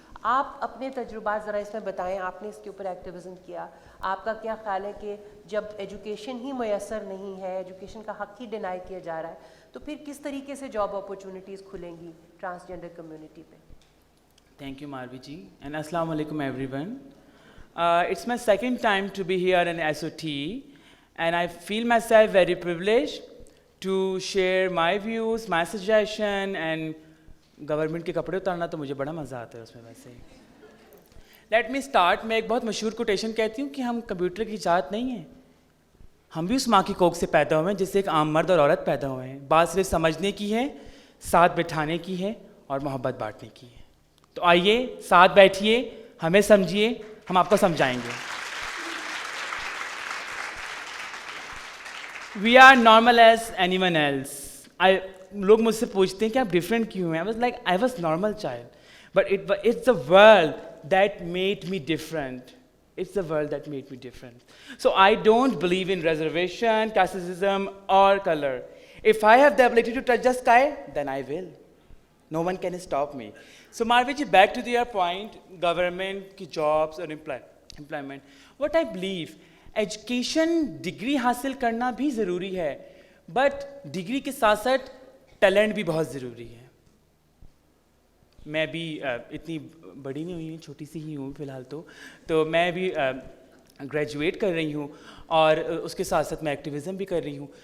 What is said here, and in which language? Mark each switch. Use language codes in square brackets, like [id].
[ur] آپ اپنے تجربات ذرا اس میں بتائیں. آپ نے اس کے اوپر ایکٹیویزم کیا, آپ کا کیا خیال ہے کہ جب ایجوکیشن ہی میسر نہیں ہے, ایجوکیشن کا حق ہی ڈینائی کیا جا رہا ہے, تو پھر کس طریقے سے جاب اپرچونیٹیز کھلیں گی ٹرانسجینڈر کمیونٹی پہ؟ [en] Thank you, Marvi ji, and Assalamu alaikum everyone. It's my second time to be here in SOT, and I feel myself very privileged to share my views, my suggestion, and [ur] government کے کپڑے اتارنا تو مجھے بڑا مزہ آتا ہے اس میں. [en] ویسے let me start. [ur] میں ایک بہت مشہور کوٹیشن کہتی ہوں کہ ہم کمپیوٹر کی ذات نہیں ہیں, ہم بھی اس ماں کی کوکھ سے پیدا ہوئے ہیں جس سے ایک عام مرد اور عورت پیدا ہوئے ہیں. بات صرف سمجھنے کی ہے, ساتھ بٹھانے کی ہے, اور محبت بانٹنے کی ہے. تو آئیے ساتھ بیٹھیے, ہمیں سمجھیے, ہم آپ کو سمجھائیں گے. [en] We are normal as anyone else. [ur] لوگ مجھ سے پوچھتے ہیں کہ آپ ڈفرینٹ کیوں ہیں. [en] I was normal child, but it's the world that made me different. It's the world that made me different. So I don't believe in reservation, casteism, or color. If I have the ability to touch the sky, then I will. No one can stop me. So Marvi ji, back to your point, government ki jobs or employment. What I believe, [ur] education degree حاصل کرنا بھی ضروری ہے, but degree کے ساتھ ساتھ talent بھی بہت ضروری ہے. میں بھی اتنی بڑی نہیں ہوئی ہوں, چھوٹی سی ہی ہوں فی الحال. تو میں بھی گریجویٹ کر رہی ہوں, اور اس کے ساتھ ساتھ میں ایکٹیویزم بھی کر رہی ہوں.